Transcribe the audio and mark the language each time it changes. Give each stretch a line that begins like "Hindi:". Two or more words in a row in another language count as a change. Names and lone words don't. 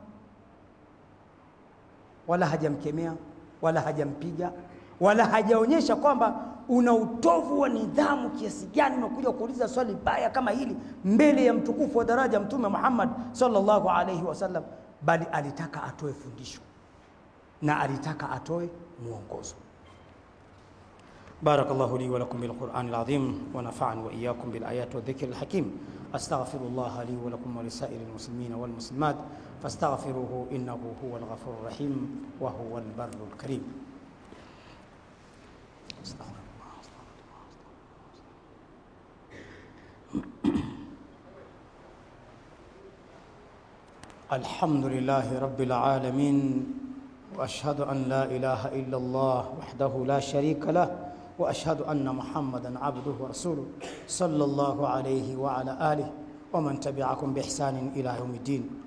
Swahili: Wala hajamkemea, wala hajampiga, wala hajaonyesha kwamba una utovu wa nidhamu kiasi gani unakuja kuuliza swali baya kama hili mbele ya mtukufu wa daraja Mtume Muhammad
Arabic: صلى الله عليه وسلم,
Swahili: bali alitaka atoe fundisho na alitaka atoe muongozo.
Arabic: بارك الله لي ولكم بالقرآن العظيم ونفعني وإياكم بالآيات والذكر الحكيم. أستغفر الله لي ولكم ولسائر المسلمين والمسلمات فاستغفروه إنه هو الغفور الرحيم وهو البر الكريم. الحمد لله رب العالمين وأشهد أن لا إله إلا الله وحده لا شريك له وأشهد أن محمدا عبده ورسوله صلى الله عليه وعلى آله ومن تبعكم بإحسان إلى يوم الدين.